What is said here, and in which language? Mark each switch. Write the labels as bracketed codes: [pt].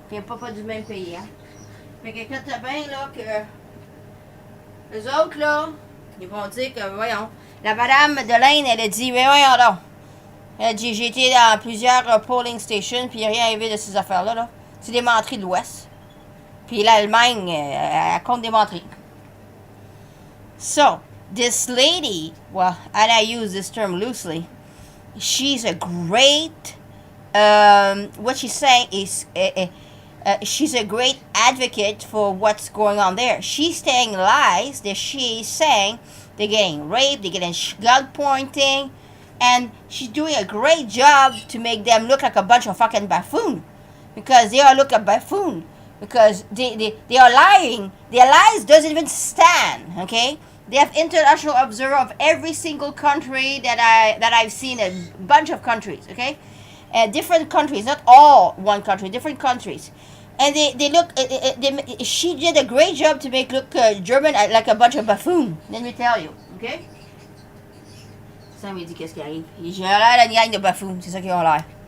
[fr] Ils viennent pas du même pays, hein? Fait que quand t'as bien, là, que. Eux autres, là, ils vont dire que, voyons. La madame de l'Inde, elle a dit, mais voyons donc. Elle a dit, j'ai été dans plusieurs [en] polling stations, [fr] puis il n'y a rien arrivé de ces affaires-là, là. C'est des menteries de l'Ouest. Puis l'Allemagne, elle compte des menteries. [en] So, this lady, well, and I use this term loosely, she's a great, what she's saying is, she's a great advocate for what's going on there. She's saying lies that she's saying they're getting raped, they're getting gun pointing, and she's doing a great job to make them look like a bunch of fucking buffoon. Because they are look a buffoon. Because they are lying. Their lies doesn't even stand, okay? They have international observer of every single country that I've seen, a bunch of countries, okay? Different countries, not all one country, different countries. And they look, she did a great job to make look German like a bunch of buffoon. Let me tell you, okay? [fr] Ça me dit qu'est-ce qui arrive. J'ai l'air d'une gang de buffoons, c'est ça qu'ils ont l'air.